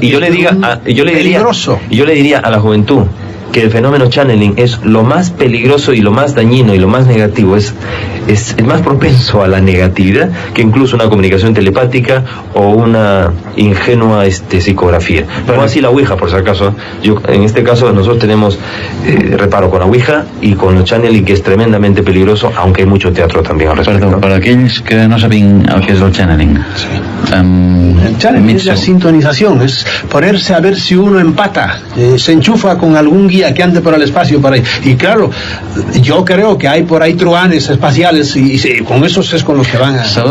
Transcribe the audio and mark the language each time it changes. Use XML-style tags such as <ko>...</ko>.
<es>Y yo le diría a la juventud que el fenómeno channeling es lo más peligroso y lo más dañino y lo más negativo, es más propenso a la negatividad que incluso una comunicación telepática o una ingenua psicografía. No así la Ouija, por si acaso. En este caso nosotros tenemos reparo con la Ouija y con el channeling, que es tremendamente peligroso, aunque hay mucho teatro también al respecto.</es> <ca>Perdó, per aquells que no sabin el que és el channeling,</ca> <es>El challenge es la sintonización, es ponerse a ver si uno empata, se enchufa con algún guía que ande por el espacio por ahí. Y claro, yo creo que hay por ahí truanes espaciales y con esos es con los que van a...</es>